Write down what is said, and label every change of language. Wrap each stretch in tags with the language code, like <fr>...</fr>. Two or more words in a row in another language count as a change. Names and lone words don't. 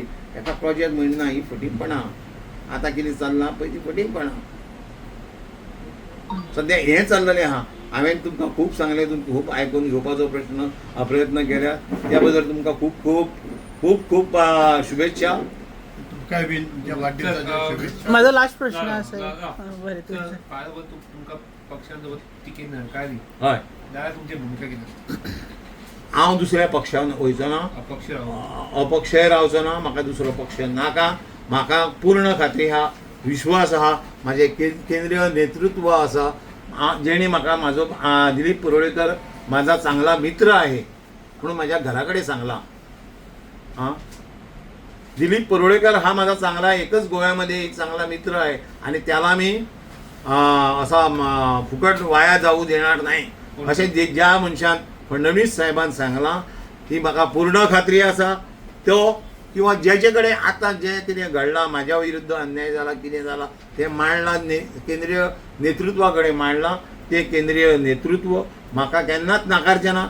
<kok>एका प्रोजेक्ट म्हणना ही फटींगपणां. आतां कितें चल्लां पळय ती फटींगपणां. सद्या हें चल्ललें आहा. हांवें तुमकां खूब सांगलें तुमकां खूब आयकून घेवपाचो प्रयत्न केल्या त्या बद्दल तुमकां खूब खूब खूब खूब शुभेच्छा. तुमकांय बीन तुमच्या वाडदिवसाच्या शुभेच्छा.</kok> <mr>माझा लास्ट प्रश्न असा ला- आहे. ला-</mr> <kok>हां, बरें तुमचं. पायावर तुमकां पक्षांसोबत तिकेट नाकारली हय जाल्यार तुमची भुमिका कितें? हांव दुसऱ्या पक्षान वयचो ना अपक्ष रावून अपक्षय रावचो ना. म्हाका दुसरो पक्ष नाका. म्हाका पूर्ण खात्री आहा विश्वास आहा म्हाजे केंद्रीय नेतृत्व आसा जेणे म्हाका म्हाजो दिलीप पडवळकर</kok> <mr>माझा चांगला मित्र आहे म्हणून माझ्या घराकडे</mr> <kok>सांगला.</kok> <mr>दिलीप पडवळकर हा माझा चांगला एकच गोव्यामध्ये एक चांगला मित्र आहे आणि त्याला मी असा फुकट वाया जाऊ देणार नाही असे ज्या मनशान फडणवीस साहेबान सांगला</mr> <kok>ती म्हाका पूर्ण खात्री आसा. तो किंवा जेचे कडेन आतां जे कितें घडलां म्हाज्या विरुद्ध अन्याय जाला कितें जाला ते मांडलां केंद्रीय नेतृत्वा कडेन मांडलां. ते केंद्रीय नेतृत्व म्हाका केन्नाच नाकारचें ना.</kok>